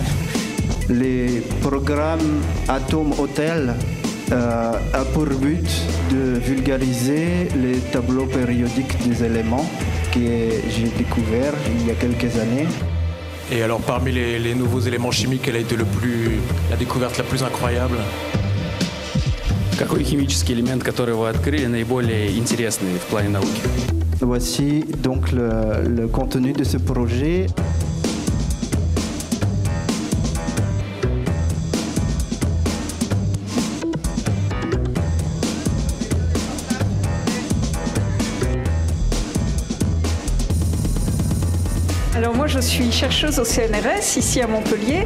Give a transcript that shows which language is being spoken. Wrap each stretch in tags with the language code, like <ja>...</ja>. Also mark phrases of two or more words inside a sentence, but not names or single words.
<fr>Les programmes Atom Hotel a pour but de vulgariser les tableaux périodiques des éléments que j'ai découvert il y a quelques années. Et alors parmi les nouveaux éléments chimiques, quelle a été la découverte la plus incroyable?</fr> <ru>Какой химический элемент, который вы открыли, наиболее интересный в плане науки?</ru> <fr>Voici donc le contenu de ce projet. Alors moi je suis chercheuse au CNRS ici à Montpellier.</fr>